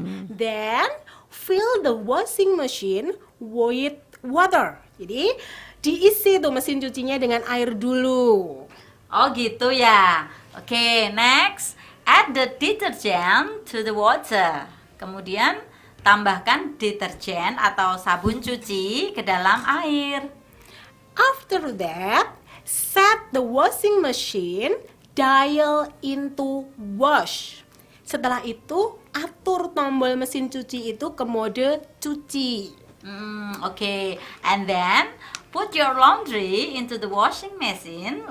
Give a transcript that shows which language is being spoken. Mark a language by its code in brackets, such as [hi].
[en] Then, fill the washing machine with water. [id] Jadi, diisi tuh mesin cucinya dengan air dulu. Oh gitu ya. Oke, next. [en] Add the detergent to the water. [id] Kemudian tambahkan deterjen atau sabun cuci ke dalam air. [en] After that, set the washing machine dial into wash. [id] Setelah itu, atur tombol mesin cuci itu ke mode cuci. Oke. [en] And then put your laundry into the washing machine.